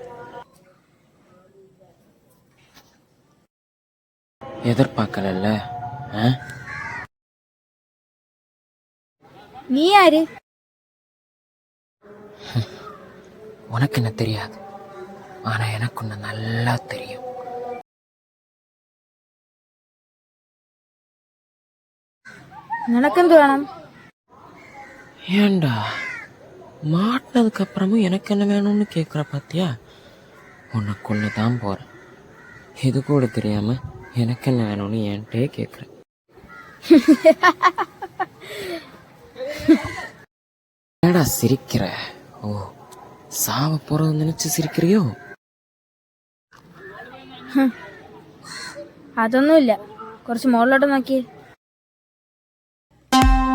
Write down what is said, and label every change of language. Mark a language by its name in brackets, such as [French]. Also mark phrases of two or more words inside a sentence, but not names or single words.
[Tamil] எதிர்பார்க்கல. நீ யாரு? உனக்கு என்ன தெரியாது, ஆனா எனக்கு ஒண்ணு நல்லா தெரியும். [Malayalam] നിനക്കെന്ത് വേണം? [Tamil] ஏண்டா, மாட்டினதுக்கு அப்புறமும் எனக்கு என்ன வேணும்னு கேட்குற பாத்தியா? உனக்கு ஒன்று தான் போகிறேன். இது கூட தெரியாம எனக்கு என்ன வேணும்னு என்கிட்டே கேட்குறேன். ஏடா சிரிக்கிற? ஓ, சாவ போறது நினைச்சு சிரிக்கிறியோ? [Malayalam] അതൊന്നുമില്ല, കുറച്ച് മുകളിലോട്ട് നോക്കി.